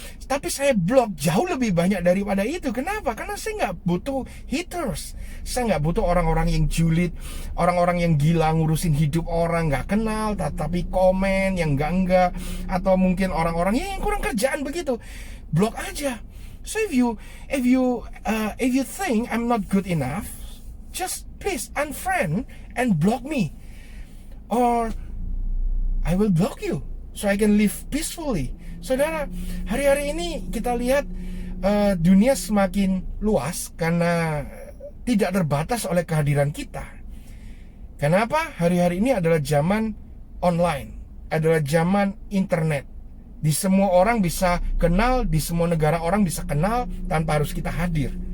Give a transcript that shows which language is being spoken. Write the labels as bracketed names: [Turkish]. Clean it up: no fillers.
[Indonesian] Tapi saya blok jauh lebih banyak daripada itu. Kenapa? Karena saya nggak butuh haters. Saya nggak butuh orang-orang yang julid, orang-orang yang gila ngurusin hidup orang nggak kenal, tapi komen yang enggak, atau mungkin orang-orang yang kurang kerjaan begitu. Blok aja. [English] So if you think I'm not good enough, just please unfriend and block me, or I will block you so I can live peacefully. [Indonesian] Saudara, hari-hari ini kita lihat dunia semakin luas karena tidak terbatas oleh kehadiran kita. Kenapa? Hari-hari ini adalah zaman online, adalah zaman internet. Di semua orang bisa kenal, di semua negara orang bisa kenal tanpa harus kita hadir.